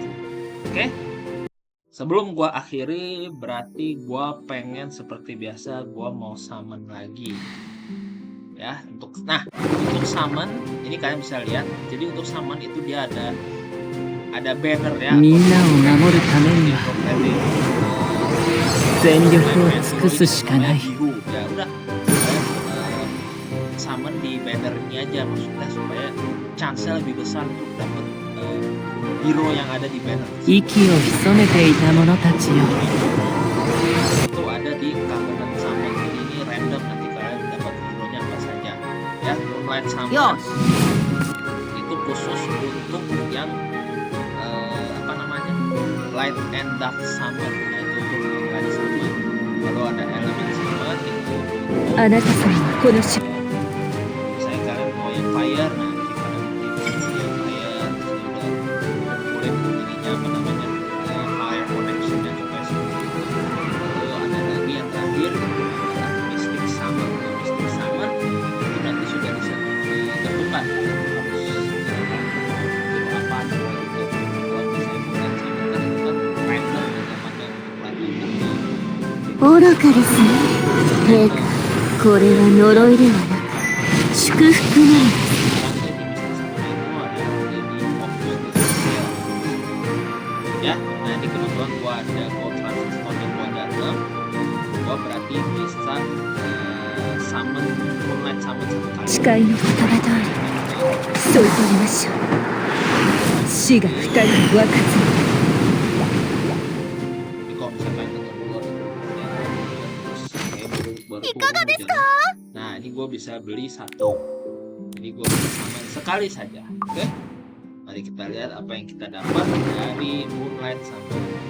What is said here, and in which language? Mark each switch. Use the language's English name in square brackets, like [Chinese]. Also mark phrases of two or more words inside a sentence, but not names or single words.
[Indonesian] Oke? Sebelum gua akhiri, berarti gua pengen seperti biasa gua mau summon lagi. Ya, untuk summon ini kalian bisa lihat. Jadi untuk summon itu dia ada ada banner ya. [Japanese] みんなを守るためには [Indonesian] Profile, [Japanese] 全力を尽くすしかない。 [Indonesian] biru. Ya udah, summon di banner ini aja, maksudnya supaya chance-nya lebih besar untuk dapat hero yang ada di banner. [Japanese] 息を潜めていた者たちよ。 [Indonesian] Itu ada di Covenant Summon. Jadi ini random, nanti kalian dapat hero-nya apa saja. Ya, Moonlight Summon itu khusus untuk yang apa namanya, Light and Dark Summon. Nah, itu untuk Moonlight Summon. Kalau ada elemen summon itu [Japanese] あなた様はこのし [Indonesian] misalnya kalian mau yang fire, nah nanti kalian pilih yang fire, terus udah kumpulin ininya apa namanya, [English] fire connection- [Indonesian] nya supaya seperti itu. Lalu ada lagi yang terakhir adalah Mystic Summon. Kalau Mystic Summon itu nanti sudah bisa ditentukan kalian harus hero apa atau gitu. Kalau misalnya bukan summon kan itu kan random aja pada pelajaran. [Japanese] 愚かですね。陛下、これは呪いではなく祝福なのです [Indonesian] Ya, nah ini kebetulan gua ada gold transistor yang gua dalam, gua berarti bisa summon Moonlight Summon satu kali. [Japanese] 誓いの言葉通りそう取りましょう。死が二人に分かつの。 [Indonesian] Jadi kalau misalkan denger dulu, ya, terus kayak baru nah ini gua bisa beli satu, jadi gua bisa summon sekali saja. Oke, mari kita lihat apa yang kita dapat dari Moonlight Summon.